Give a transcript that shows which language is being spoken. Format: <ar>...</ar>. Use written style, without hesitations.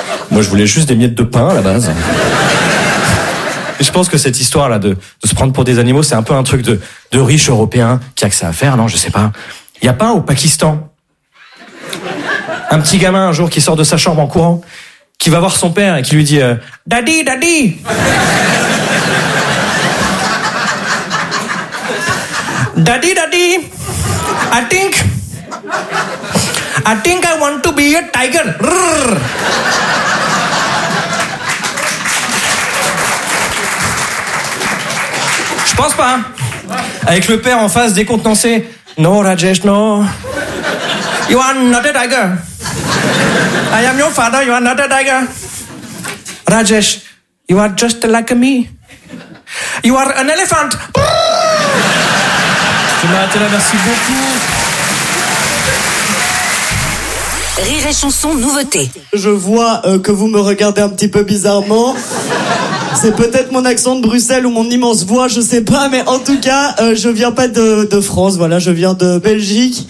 <fr>Moi, je voulais juste des miettes de pain, à la base. Et je pense que cette histoire-là de se prendre pour des animaux, c'est un peu un truc de riche européen qui a que ça à faire, non? Je sais pas. Il n'y a pas un au Pakistan, un petit gamin, un jour, qui sort de sa chambre en courant, qui va voir son père et qui lui dit «</fr> <en>Daddy, daddy !» « Daddy, daddy, I think I want to be a tiger !»</en> <fr>Je pense pas. Avec le père en face décontenancé.</fr> <en>No, Rajesh, no. You are not a tiger. I am your father, you are not a tiger. Rajesh, you are just like me. You are an elephant.</en> <fr>Je m'arrête là, merci beaucoup. Rire et chanson, nouveauté. Je vois que vous me regardez un petit peu bizarrement. C'est peut-être mon accent de Bruxelles ou mon immense voix, je sais pas, mais en tout cas, je viens pas de France, voilà, je viens de Belgique.</fr>